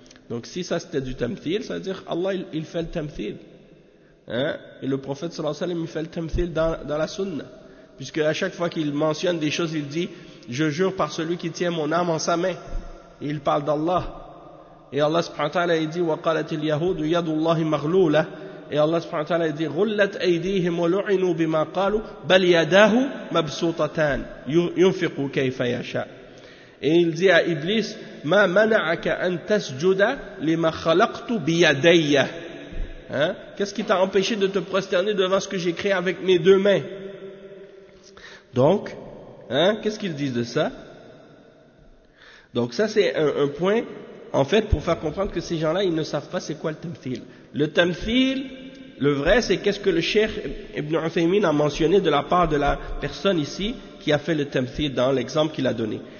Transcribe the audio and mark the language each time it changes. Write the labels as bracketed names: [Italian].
[French] Donc, si ça, c'était du tamthil, ça veut dire Allah, il fait le tamthil. Hein? Et le prophète, sallallahu alayhi wa sallam, il fait le tamthil dans la Sunna. Puisque à chaque fois qu'il mentionne des choses, il dit, je jure par celui qui tient mon âme en sa main. Et il parle d'Allah. Et Allah subhanahu wa ta'ala il dit, [Arabic] وَقَالَتِ الْيَهُودُ يَدُ اللَّهِ مَغْلُولَةِ. [French] Et Allah subhanahu wa ta'ala il dit, [Arabic] غُلَّتْ أَيْدِيهِمْ وَلُعِنُوا بِمَا قَالُوا بَلْ يَدَاهُ مَبْسُوطَتَانِ يُنْفِقُوا كَيْفَ يَشَاءُ. [French] Et il dit à Iblis, [Arabic] مَا مَنَعَكَ أَنْ تَسْجُدَ لِمَا خَلَقْتُ بِيَدَيَّ. [French] Hein? Qu'est-ce qui t'a empêché de te prosterner devant ce que j'ai créé avec mes deux mains? Donc, hein, qu'est-ce qu'ils disent de ça? Donc ça c'est un point, en fait, pour faire comprendre que ces gens-là, ils ne savent pas c'est quoi le tamthil. Le tamthil, le vrai, c'est qu'est-ce que le cheikh Ibn Uthaymeen a mentionné de la part de la personne ici qui a fait le tamthil dans l'exemple qu'il a donné.